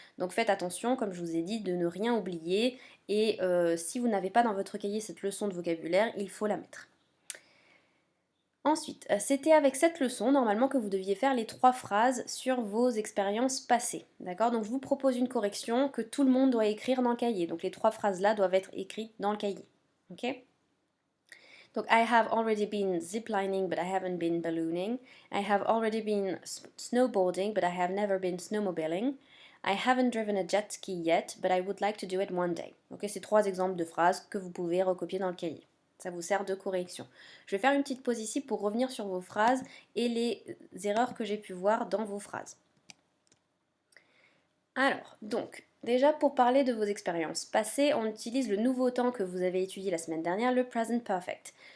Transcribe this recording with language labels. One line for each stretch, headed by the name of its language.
French: Donc faites attention, comme je vous ai dit, de ne rien oublier. Et si vous n'avez pas dans votre cahier cette leçon de vocabulaire, il faut la mettre. Ensuite, c'était avec cette leçon normalement que vous deviez faire les 3 phrases sur vos expériences passées. D'accord? Donc je vous propose une correction que tout le monde doit écrire dans le cahier. Donc les 3 phrases là doivent être écrites dans le cahier. Ok?
English: Donc I have already been ziplining but I haven't been ballooning. I have already been snowboarding but I have never been snowmobiling. I haven't driven a jet ski yet but I would like to do it one day.
French: Ok, c'est 3 exemples de phrases que vous pouvez recopier dans le cahier. Ça vous sert de correction. Je vais faire une petite pause ici pour revenir sur vos phrases et les erreurs que j'ai pu voir dans vos phrases. Alors, donc, déjà pour parler de vos expériences passées, on utilise le nouveau temps que vous avez étudié la semaine dernière, le present perfect.